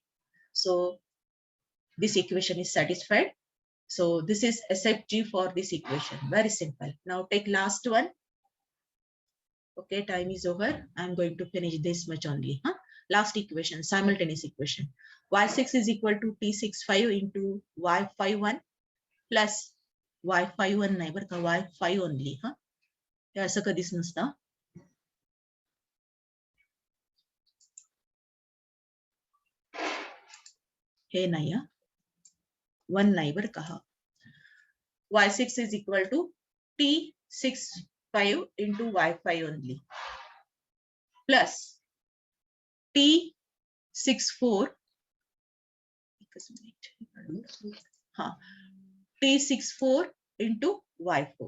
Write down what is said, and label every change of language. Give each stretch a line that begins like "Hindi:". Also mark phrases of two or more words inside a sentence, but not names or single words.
English: So this equation is satisfied. So this is SFG for this equation. Very simple. Now take last one. Okay, time is over. I'm going to finish this much only. Last equation, simultaneous equation. y6 is equal to t65 into y51 plus y51
Marathi: नाही बरं का,
English: y5 only.
Marathi: हे असं कधीच नसतं. हे नाही, 1 नाही बरं का.
English: y6 is equal to t65 into y5 only plus t64 t64 into y4.